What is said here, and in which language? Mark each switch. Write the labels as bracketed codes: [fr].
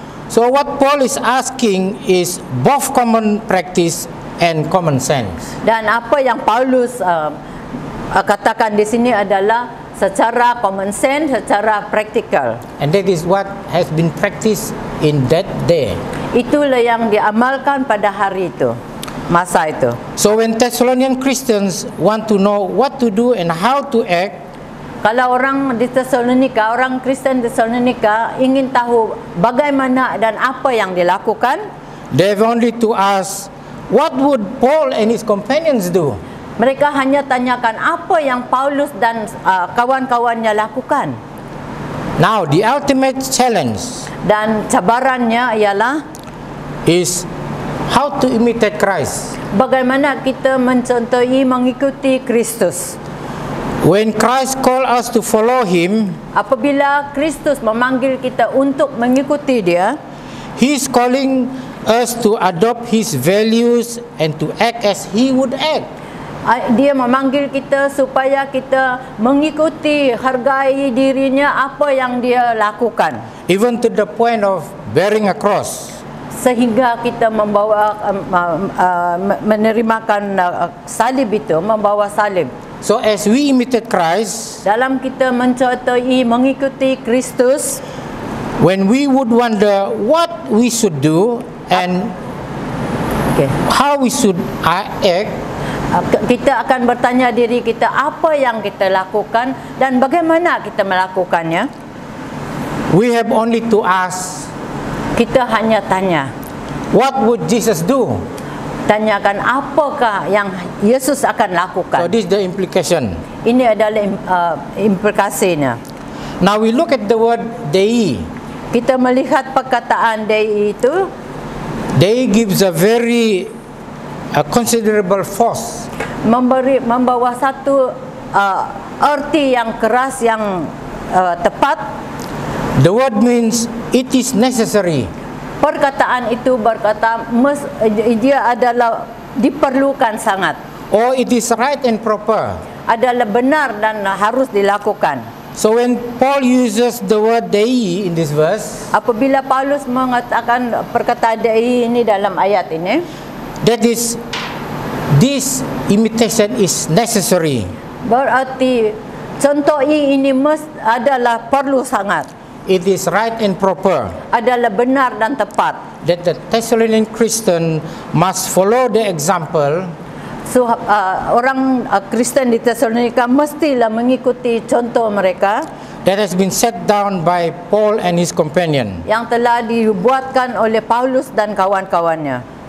[en] So what Paul is asking is both common practice and common sense. [ms] Dan apa yang Paulus katakan di sini adalah secara [en] common sense, [ms] secara praktikal. [en] And that is what has been practiced in that day. [ms] Itulah yang diamalkan pada hari itu, masa itu. [en] So when Thessalonian Christians want to know what to do and how to act, [ms] kalau orang di Tesalonika, orang Kristen Tesalonika ingin tahu bagaimana dan apa yang dilakukan, [en] they have only to ask, what would Paul and his companions do? [ms] mereka hanya tanyakan apa yang Paulus dan kawan-kawannya lakukan. [en] Now the ultimate challenge [ms] Dan cabarannya ialah [en] is how to imitate Christ. [ms] bagaimana kita mencontohi mengikuti Kristus. [en] When Christ called us to follow Him, [ms] Apabila Kristus memanggil kita untuk mengikuti Dia, [en] He is calling us to adopt His values and to act as He would act. [ms] Dia memanggil kita supaya kita mengikuti, hargai dirinya apa yang Dia lakukan, [en] Even to the point of bearing a cross. [ms] sehingga kita membawa menerimakan salib itu, membawa salib. [en] So as we imitate Christ, [ms] Dalam kita mencontohi mengikuti Kristus, [en] when we would wonder what we should do and how we should act, [ms] kita akan bertanya diri kita apa yang kita lakukan dan bagaimana kita melakukannya. [en] we have only to ask, [ms] Kita hanya tanya, [en] what would Jesus do? [ms] tanyakan apakah yang Yesus akan [en] So [ms] lakukan. [en] this is the implication. [ms] Ini adalah implikasinya. [en] Now we look at the word Dei. [ms] Kita melihat perkataan Dei itu, [en] Dei gives a very considerable force. [ms] membawa satu arti yang keras, yang tepat. [en] The word means it is necessary. [ms] Perkataan itu berkata dia adalah diperlukan sangat, [en] Or it is right and proper. [ms] adalah benar dan harus dilakukan. [en] So when Paul uses the word Dei in this verse, [ms] Apabila Paulus mengatakan perkataan Dei ini dalam ayat ini, [en] that is, this imitation is necessary. [ms] berarti contoh ini adalah perlu sangat, [en] It is right and proper [ms] adalah benar dan tepat. [en] that the Thessalonian Christian must follow the example [ms] So orang Kristen di Tesalonika mestilah mengikuti contoh mereka [en] that has been set down by Paul and his companion. [ms] yang telah dibuatkan oleh Paulus dan kawan-kawannya.